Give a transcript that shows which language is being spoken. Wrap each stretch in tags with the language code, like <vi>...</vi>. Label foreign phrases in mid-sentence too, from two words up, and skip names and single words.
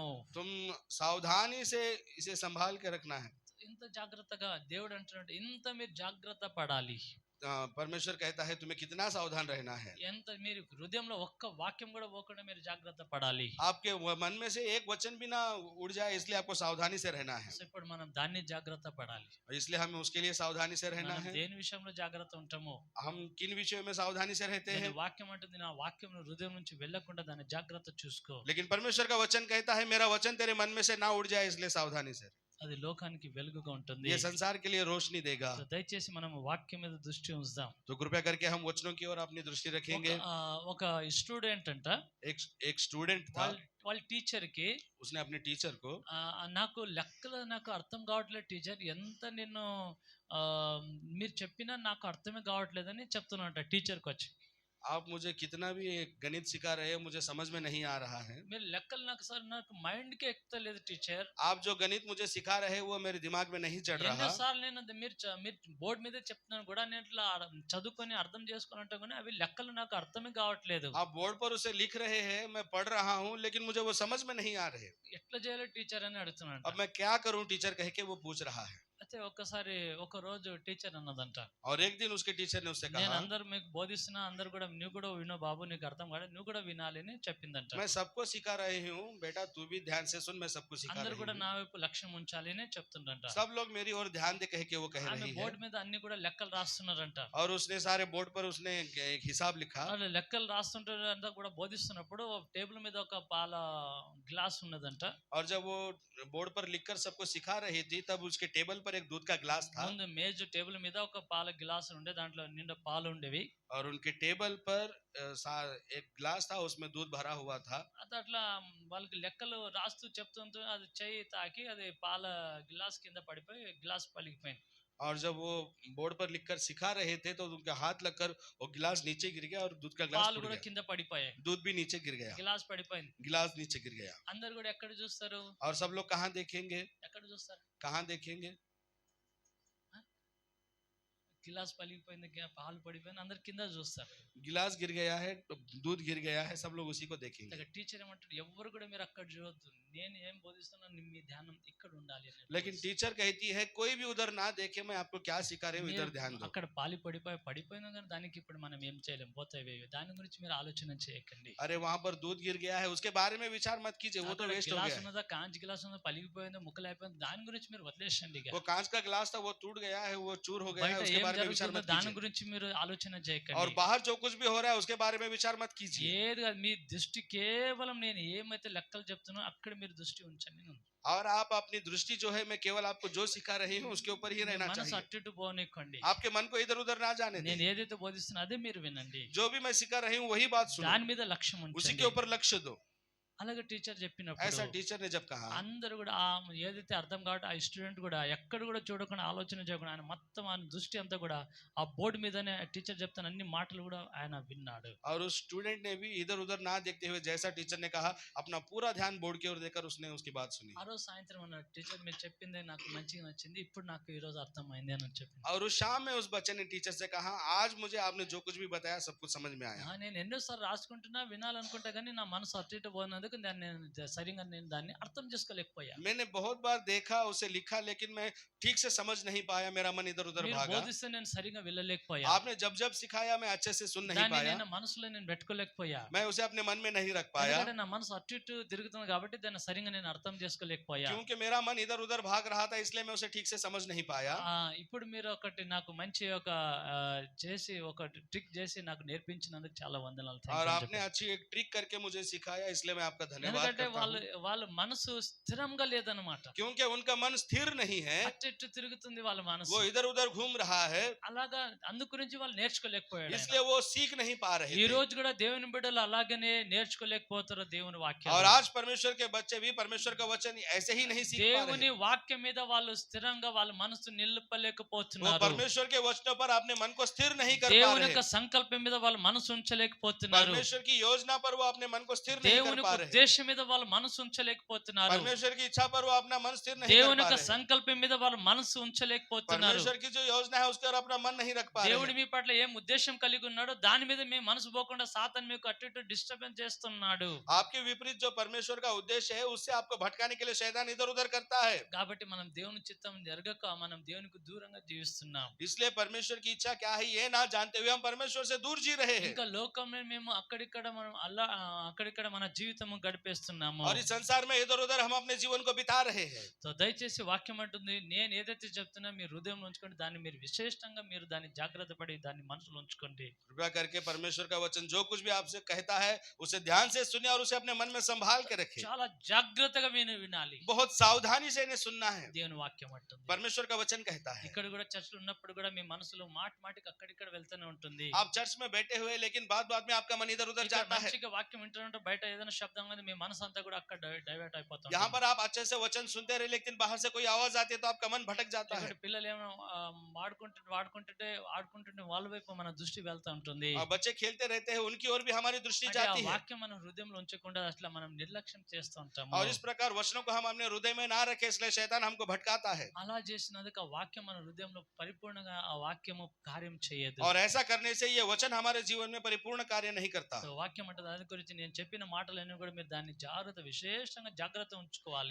<hi>तुम सावधानी से इसे संभाल के रखना है.</hi> <te>ఇంత జాగ్రత్తగా దేవుడు అంటున్నాడు, ఇంత మీరు జాగ్రత్త పడాలి.</te> <hi>परमेश्वर कहता है तुम्हें कितना सावधान रहना है।</hi> <te>ఎంత మీరు హృదయంలో ఒక్క వాక్యం కూడా పోకుండా మీరు జాగ్రత్త పడాలి.</te> <hi>आपके मन में से एक वचन भी ना उड़ जाए, इसलिए आपको सावधानी से रहना है।</hi> <te>సో ఇప్పుడు మనం దాన్ని జాగ్రత్త పడాలి.</te> <hi>और इसलिए हमें उसके लिए सावधानी से रहना</hi> <te>మనం</te> <hi>है।</hi> <te>దేని విషయంలో జాగ్రత్త ఉంటామో</te> <hi>हम किन विषयों में सावधानी से रहते</hi> <te>దాని</te> <hi>हैं?</hi> <te>వాక్యం అంటుంది నా వాక్యం హృదయం నుంచి వెళ్ళకుండా దాన్ని జాగ్రత్త చూసుకో.</te> <hi>लेकिन परमेश्वर का वचन कहता है मेरा वचन तेरे मन में से ना उड़ जाए, इसलिए सावधानी से।</hi> <te>అది లోకానికి వెలుగుగా ఉంటుంది.</te> <hi>ये संसार के लिए रोशनी देगा।</hi> <te>సో దయచేసి మనం వాక్యం మీద దృష్టి ఉంచుదాం.</te> <hi>तो कृपया करके हम वचनों की ओर अपनी दृष्टि रखेंगे।</hi> <te>ఒక స్టూడెంట్ అంట</te> <hi>एक स्टूडेंट था,</hi> <te>వాళ్ళ టీచర్ కి</te> <hi>उसने अपने टीचर को</hi> <te>నాకు లెక్కలు నాకు అర్థం కావట్లేదు టీచర్, ఎంత నేను మీరు చెప్పినా నాకు అర్థమే కావట్లేదని చెప్తున్నట టీచర్కి వచ్చి.</te> <hi>आप मुझे कितना भी गणित सिखा रहे हैं मुझे समझ में नहीं आ रहा है।</hi> <te>మీరు లెక్కలు నాకు సార్ నాకు మైండ్ కి ఎక్కుతలేదు టీచర్.</te> <hi>आप जो गणित मुझे सिखा रहे हैं वो मेरे दिमाग में नहीं चढ़ रहा।</hi> <te>ఎన్నోసార్లు నేను మీరు బోర్డు మీద చెప్తున్నాను కూడా నేను ఇట్లా చదువుకొని అర్థం చేసుకొని ఉంటాను కానీ అవి లెక్కలు నాకు అర్థమే కావట్లేదు.</te> <hi>आप बोर्ड पर उसे लिख रहे हैं, मैं पढ़ रहा हूँ, लेकिन मुझे वो समझ में नहीं आ रहे।</hi> <te>ఎట్లా చేయాలి టీచర్ అని అడుగుతున్నాడు.</te> <hi>अब मैं क्या करूँ टीचर कह के वो पूछ रहा है।</hi> <te>అయితే ఒక్కసారి ఒక రోజు టీచర్ అన్నదంట,</te> <hi>और एक दिन उसके टीचर ने उससे</hi> <te>నేను</te> <hi>कहा</hi> <te>అందరు మీకు బోధిస్తున్నా అందరు కూడా నువ్వు కూడా వినో బాబు, నీకు అర్థం కాదు నువ్వు కూడా వినాలి అని చెప్పిందంట.</te> <hi>मैं सबको सिखा रही हूँ बेटा, तू भी ध्यान से सुन, मैं सबको सिखा</hi> <te>అందరు</te> <hi>रही</hi> <te>కూడా</te> <hi>हूँ।</hi> <te>నా వైపు లక్ష్యం ఉంచాలి అని చెప్తుండంట.</te> <hi>सब लोग मेरी ओर ध्यान दे कह के वो कह</hi> <te>ఆమె</te> <hi>रही है।</hi> <te>బోర్డు మీద అన్ని కూడా లెక్కలు రాస్తున్నారంట.</te> <hi>और उसने सारे बोर्ड पर उसने एक हिसाब लिखा।</hi> <te>వాళ్ళు లెక్కలు రాస్తుంటారంతా కూడా బోధిస్తున్నప్పుడు టేబుల్ మీద ఒక పాల గ్లాస్ ఉన్నదంట.</te> <hi>और जब वो बोर्ड पर लिखकर सबको सिखा रही थी तब उसके टेबल पर एक दूध का ग्लास था।</hi> <te>ముందు మేజ్ టేబుల్ మీద ఒక పాల గ్లాస్ ఉండే, దాంట్లో నిండా పాలు ఉండేవి.</te> <hi>और उनके टेबल पर एक ग्लास था, उसमें दूध भरा हुआ था।</hi> <te>అది అట్లా వాళ్ళకి లెక్కలు రాస్తూ చెప్తుంటే అది చెయ్యి తాకి అది పాల గ్లాస్ కింద పడిపోయి గ్లాస్ పలిగిపోయింది.</te> <hi>और जब वो बोर्ड पर लिखकर सिखा रहे थे तो उनका हाथ लगकर वो गिलास नीचे गिर गया और दूध का ग्लास</hi> <te>పాలు</te> <hi>टूट</hi> <te>కూడా</te> <hi>गया।</hi> <te>కింద పడిపోయాయి,</te> <hi>दूध भी नीचे गिर गया,</hi> <te>గ్లాస్ పడిపోయింది.</te> <hi>गिलास नीचे गिर गया।</hi> <te>అందరు కూడా ఎక్కడ చూస్తారు,</te> <hi>और सब लोग कहाँ देखेंगे?</hi> <te>ఎక్కడ చూస్తారు?</te> <hi>कहाँ देखेंगे?</hi> <te>గిలాస్ పలిగిపోయింది, పాలు పడిపోయింది, అందరు కింద చూస్తారు.</te> <hi>गिलास गिर गया है, दूध गिर गया है, सब लोग उसी को देखेंगे।</hi> <te>టీచర్ ఏమంటారు, ఎవరు కూడా మీరు అక్కడ చూడొద్దు, నేను ఏం బోధిస్తున్నా మీ ధ్యానం ఇక్కడ ఉండాలి అని.</te> <hi>लेकिन टीचर कहती है कोई भी उधर ना देखे, मैं आपको क्या सिखा रही हूँ इधर ध्यान दो।</hi> <te>అక్కడ పాలు పడిపోయింది కానీ దానికి ఇప్పుడు మనం ఏం చేయలేం, పోతాయి దాని గురించి మీరు ఆలోచన చేయకండి.</te> <hi>अरे वहां पर दूध गिर गया है उसके बारे में विचार मत कीजिए, वो तो वेस्ट हो</hi> <te>గ్లాస్</te> <hi>गया है।</hi> <te>ఉన్నదా, కాంచ్ గ్లాస్ ఉన్నదా, పలిగిపోయిందో ముక్కలు అయిపోయింది, దాని గురించి మీరు వదిలేసండి.</te> <hi>वो कांच का गिलास था वो टूट गया है, वो चूर हो गया है,</hi> <te>బయట</te> <hi>उसके</hi> <te>ఏం</te> <hi>बारे में विचार</hi> <te>జరుగుతుందో</te> <hi>मत</hi> <te>దాని</te> <hi>कीजिए।</hi> <te>గురించి మీరు ఆలోచన చేయకండి.</te> <hi>और बाहर जो कुछ भी हो रहा है उसके बारे में विचार मत कीजिए।</hi> <te>ఏది కాదు, మీ దృష్టి కేవలం నేను ఏమైతే లెక్కలు చెప్తున్నా అక్కడ మీరు దృష్టి ఉంచండి.</te> <hi>और आप अपनी दृष्टि जो है मैं केवल आपको जो सिखा रही हूँ उसके ऊपर ही रहना</hi> <te>మనసు</te> <hi>चाहिए।</hi> <te>అటు ఇటు పోనీకండి.</te> <hi>आपके मन को इधर उधर ना जाने</hi> <te>నేను</te> <hi>दें।</hi> <te>ఏదైతే బోధిస్తున్నా అదే మీరు వినండి,</te> <hi>जो भी मैं सिखा रही हूँ वही बात सुनो,</hi> <te>దాని మీద లక్ష్యం</te> <hi>उसी</hi> <te>ఉంచండి.</te> <hi>के ऊपर लक्ष्य दो।</hi> <te>అలాగే టీచర్</te> <hi>ऐसा</hi> <te>చెప్పినప్పుడు</te> <hi>टीचर ने जब कहा,</hi> <te>అందరూ కూడా ఏదైతే అర్థం కాబట్టి ఆ స్టూడెంట్ కూడా ఎక్కడ కూడా చూడకుండా ఆలోచన చేయకుండా ఆయన మొత్తం ఆయన దృష్టి అంతా కూడా ఆ బోర్డు మీదనే టీచర్ చెప్తాను అన్ని మాటలు కూడా ఆయన విన్నాడు.</te> <hi>और उस स्टूडेंट ने भी इधर उधर ना देखते हुए जैसा टीचर ने कहा अपना पूरा ध्यान बोर्ड की ओर देकर उसने उसकी बात सुनी।</hi> <te>ఆ రోజు సాయంత్రం అన్నాడు, టీచర్ మీరు చెప్పిందే నాకు మంచిగా నచ్చింది, ఇప్పుడు నాకు ఈ రోజు అర్థమైంది అని చెప్పింది.</te> <hi>और उस शाम में उस बच्चे ने टीचर से कहा आज मुझे आपने जो कुछ भी बताया सब कुछ समझ में आया।</hi> <te>నేను ఎన్నోసార్లు రాసుకుంటున్నా వినాలనుకుంటా కానీ నా మనసు అటు ఇటు పోయినందుకు దాన్ని నేను సరిగా నేను దాన్ని అర్థం చేసుకోలేకపోయా.</te> <hi>मैंने बहुत बार देखा उसे लिखा लेकिन मैं ठीक से समझ नहीं पाया, मेरा मन इधर उधर</hi> <te>మీరు</te> <hi>भागा।</hi> <te>బోధిస్తే నేను సరిగా వెళ్ళలేకపోయా,</te> <hi>आपने जब जब सिखाया मैं अच्छे से सुन नहीं</hi> <te>దాన్ని</te> <hi>पाया,</hi> <te>నేను మనసులో నేను పెట్టుకోలేకపోయా.</te> <hi>मैं उसे अपने मन में नहीं रख पाया,</hi> <te>ఎందుకంటే నా మనసు అటు ఇటు తిరుగుతుంది కాబట్టి దాన్ని సరిగా నేను అర్థం చేసుకోలేకపోయా.</te> <hi>क्योंकि मेरा मन इधर उधर भाग रहा था इसलिए मैं उसे ठीक से समझ नहीं पाया।</hi> <te>ఇప్పుడు మీరు ఒకటి నాకు మంచి ఒక చేసి ఒక ట్రిక్ చేసి నాకు నేర్పించినందుకు చాలా వందనాలు.</te> <hi>और आपने अच्छी एक ट्रिक करके मुझे सिखाया इसलिए मैं आपका धन्यवाद</hi> <te>ఎందుకంటే</te> <hi>करता हूं।</hi> <te>వాళ్ళ మనసు స్థిరంగా లేదన్నమాట,</te> <hi>क्योंकि उनका मन स्थिर नहीं है,</hi> <te>అటు ఇటు తిరుగుతుంది వాళ్ళ మనసు.</te> <hi>वो इधर उधर घूम रहा है,</hi> <te>అలాగా అందు గురించి వాళ్ళు నేర్చుకోలేకపోయాడు.</te> <hi>इसलिए वो सीख नहीं पा रहे</hi> <te>ఈ</te> <hi>थे।</hi> <te>రోజు కూడా దేవుని బిడ్డలు అలాగనే నేర్చుకోలేకపోతారు దేవుని వాక్యం.</te> <hi>और आज परमेश्वर के बच्चे भी परमेश्वर का वचन ऐसे ही नहीं सीख पा</hi> <te>దేవుని</te> <hi>रहे।</hi> <te>వాక్యం మీద వాళ్ళు స్థిరంగా వాళ్ళ మనసు</te> <hi>वो</hi> <te>నిలపలేకపోతున్నారు.</te> <hi>परमेश्वर के वचनों पर अपने मन को स्थिर नहीं कर पा</hi> <te>దేవుని</te> <hi>रहे।</hi> <te>యొక్క సంకల్పం మీద వాళ్ళ మనసు ఉంచలేకపోతున్నారు.</te> <hi>परमेश्वर की योजना पर वो अपने मन को स्थिर नहीं कर</hi> <te>దేవుని</te> <hi>पा</hi> <te>యొక్క</te> <hi>रहे।</hi> <te>ఉద్దేశం మీద వాళ్ళు మనసు ఉంచలేకపోతున్నారు.</te> <hi>परमेश्वर की इच्छा पर वो अपना मन स्थिर नहीं कर</hi> <te>దేవుని</te> <hi>पा</hi> <te>యొక్క</te> <hi>रहे हैं।</hi> <te>సంకల్పం మీద వాళ్ళు మనసు ఉంచలేకపోతున్నారు.</te> <hi>परमेश्वर की जो योजना है उसके ऊपर अपना मन नहीं रख पा रहे</hi> <te>దేవుడు</te> <hi>हैं।</hi> <te>మీ పట్ల ఏం ఉద్దేశం కలిగి ఉన్నాడో దాని మీద మీ మనసు పోకుండా సాతాను మీకు అటు ఇటు డిస్టర్బెన్స్ చేస్తున్నాడు.</te> <hi>आपके विपरीत जो परमेश्वर का उद्देश्य है उससे आपको भटकाने के लिए शैतान इधर उधर करता है।</hi> <te>కాబట్టి మనం దేవుని చిత్తం జరగక మనం దేవునికి దూరంగా జీవిస్తున్నాం.</te> <hi>इसलिए परमेश्वर की इच्छा क्या है ये ना जानते हुए हम परमेश्वर से दूर जी रहे हैं।</hi> <te>ఇంకా లోకంలో మేము అక్కడిక్కడ మనం అక్కడిక్కడ మన జీవితం గడిపేస్తున్నాము.</te> <hi>और इस संसार में इधर उधर हम अपने जीवन को बिता रहे हैं।</hi> <te>సో దయచేసి వాక్యం అంటుంది, నేను ఏదైతే చెప్తున్నా మీ హృదయంలో ఉంచుకోండి, దాన్ని మీరు విశేషంగా మీరు దాన్ని జాగ్రత్త పడి దాన్ని మనసులో ఉంచుకోండి.</te> <hi>कृपया करके परमेश्वर का वचन जो कुछ भी आपसे कहता है उसे ध्यान से सुनिए और उसे अपने मन में संभाल के रखें।</hi> <te>చాలా జాగ్రత్తగా వినాలి.</te> <hi>बहुत सावधानी से इन्हें सुनना है।</hi> <te>దేవుని వాక్యం అంటుంది.</te> <hi>परमेश्वर का वचन कहता है।</hi> <te>ఇక్కడ కూడా చర్చలో ఉన్నప్పుడు కూడా మీ మనసులో మాటికి అక్కడిక్కడ వెళ్తూనే ఉంటుంది.</te> <hi>आप चर्च में बैठे हुए लेकिन बात में आपका मन इधर उधर जाता है।</hi> <te>మంచిగా వాక్యం వింటున్నట్టు బయట ఏదైనా శబ్దం అనేది మీ మనసు అంతా కూడా అక్కడ డైవర్ట్ అయిపోతుంది.</te> <hi>यहाँ पर आप अच्छे से वचन सुनते रहे लेकिन बाहर से कोई आवाज आती है तो आपका मन भटक जाता है।</hi> <te>పిల్లలు ఏమో ఆడుకుంటుంటే వాళ్ళ వైపు మన దృష్టి వెళ్తా ఉంటుంది.</te> <hi>और बच्चे खेलते रहते हैं उनकी ओर भी हमारी दृष्टि</hi> <te>అంటే</te> <hi>जाती</hi> <te>ఆ</te> <hi>है।</hi> <te>వాక్యం మన హృదయంలో ఉంచకుండా అట్లా మనం నిర్లక్ష్యం చేస్తూ ఉంటాము.</te> <hi>और इस प्रकार वचनों को हम अपने हृदय में ना रखें इसलिए शैतान हमको भटकाता है।</hi> <te>అలా చేసినందుకు ఆ వాక్యం మన హృదయంలో పరిపూర్ణంగా ఆ వాక్యము కార్యం చేయదు.</te> <hi>और ऐसा करने से ये वचन हमारे जीवन में परिपूर्ण कार्य नहीं करता।</hi> <te>సో వాక్యం అంటే దాని గురించి నేను చెప్పిన మాటలన్నీ కూడా మీరు దాన్ని విశేషంగా జాగ్రత్త ఉంచుకోవాలి.</te>